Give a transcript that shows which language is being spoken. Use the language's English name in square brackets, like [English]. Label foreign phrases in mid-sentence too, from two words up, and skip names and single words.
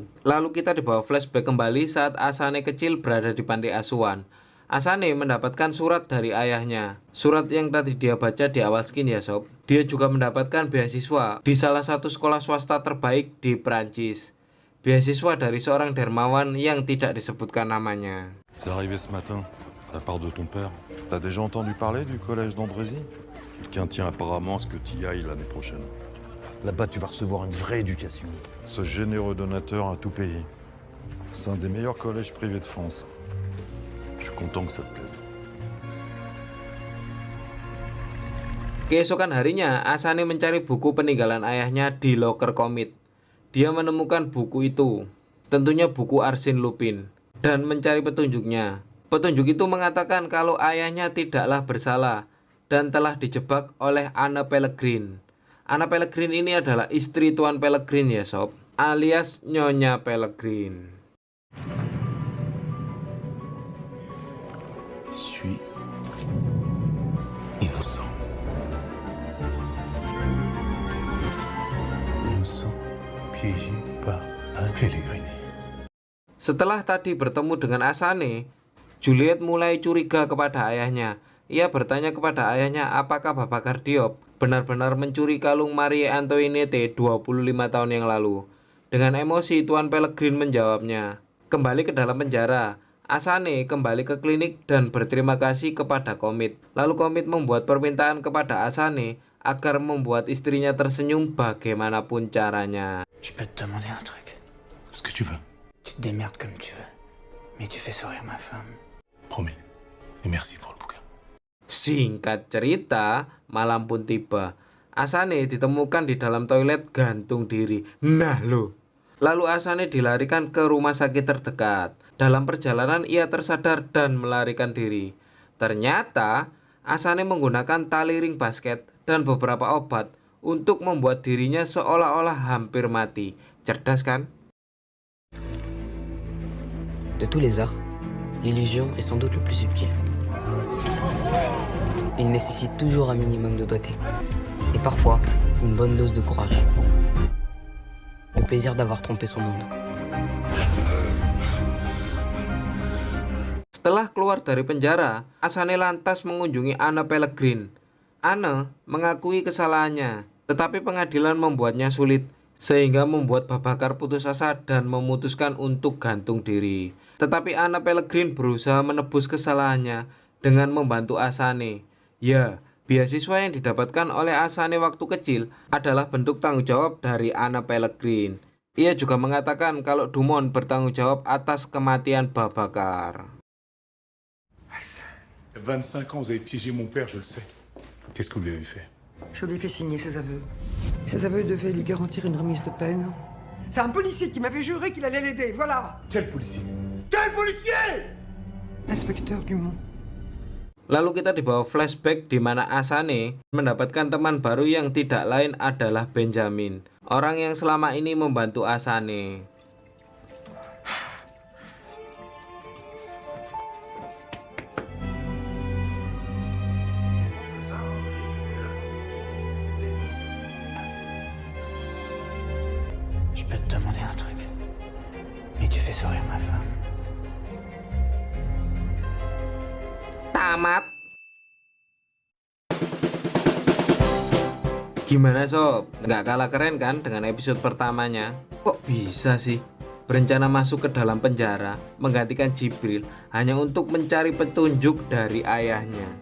[Indonesian] Lalu kita dibawa flashback kembali saat Asane kecil berada di panti asuhan. Asane mendapatkan surat dari ayahnya. Surat yang tadi dia baca di awal skin ya sob. Dia juga mendapatkan beasiswa di salah satu sekolah swasta terbaik di Prancis. Beasiswa dari seorang dermawan yang tidak disebutkan namanya. [French] C'est arrivé ce matin, de la part de ton père. T'as déjà entendu parler du collège d'Andrézy? Quelqu'un tient apparemment à ce que tu y ailles l'année prochaine. Là-bas, tu vas recevoir une vraie éducation. Ce généreux donateur a tout payé. C'est un des meilleurs collèges privés de France. Je suis content que ça te plaise. [Indonesian] Keesokan harinya, Asane mencari buku peninggalan ayahnya di loker Komit. Dia menemukan buku itu, tentunya buku Arsène Lupin, dan mencari petunjuknya. Petunjuk itu mengatakan kalau ayahnya tidaklah bersalah dan telah dijebak oleh Anne Pellegrin. Anne Pellegrin ini adalah istri Tuan Pellegrin ya sob, alias Nyonya Pellegrin. [French] Je suis innocent. Innocent, piégé par un Pellegrini. [Indonesian] Setelah tadi bertemu dengan Asane, Juliet mulai curiga kepada ayahnya. Ia bertanya kepada ayahnya apakah Bapak Gardiop benar-benar mencuri kalung Marie Antoinette 25 tahun yang lalu. Dengan emosi Tuan Pellegrin menjawabnya. Kembali ke dalam penjara, Asane kembali ke klinik dan berterima kasih kepada Komit. Lalu Komit membuat permintaan kepada Asane agar membuat istrinya tersenyum bagaimanapun caranya. [French] Je peux te demander un truc. Ce que tu veux. Tu te démerdes comme tu veux. Mais tu fais sourire ma femme. Promis. Et merci pour le bouquin. [Indonesian] Singkat cerita, malam pun tiba. Asane ditemukan di dalam toilet gantung diri. Nah loh. Lalu Asane dilarikan ke rumah sakit terdekat. Dalam perjalanan ia tersadar dan melarikan diri. Ternyata Asane menggunakan tali ring basket dan beberapa obat untuk membuat dirinya seolah-olah hampir mati. Cerdas kan? [French] De tous les arts, l'illusion est sans doute le plus subtil. Il nécessite toujours un minimum de doigté. Et parfois, une bonne dose de courage. Le plaisir d'avoir trompé son monde. [Indonesian] Setelah keluar dari penjara, Asane lantas mengunjungi Anne Pellegrin. Anne mengakui kesalahannya, tetapi pengadilan membuatnya sulit, sehingga membuat Babakar putus asa dan memutuskan untuk gantung diri. Tetapi Anne Pellegrin berusaha menebus kesalahannya dengan membantu Asane. Ya, beasiswa yang didapatkan oleh Asane waktu kecil adalah bentuk tanggung jawab dari Anne Pellegrin. Ia juga mengatakan kalau Dumont bertanggung jawab atas kematian Babakar. [French] 25 ans, vous avez piégé mon père, je le sais. Qu'est-ce que vous lui avez fait? Je lui ai fait signer ses aveux. Ses aveux devaient lui garantir une remise de peine. C'est un policier qui m'avait juré qu'il allait l'aider, voilà. Quel policier? Quel policier? Inspecteur Dumont. [Indonesian] Lalu kita dibawa flashback di mana Asane mendapatkan teman baru yang tidak lain adalah Benjamin, orang yang selama ini membantu Asane. [French] Je peux te demander un truc. Mais tu fais sourire ma femme. [Indonesian] Tamat. Gimana sob? Nggak kalah keren kan dengan episode pertamanya? Kok bisa sih berencana masuk ke dalam penjara menggantikan Jibril hanya untuk mencari petunjuk dari ayahnya?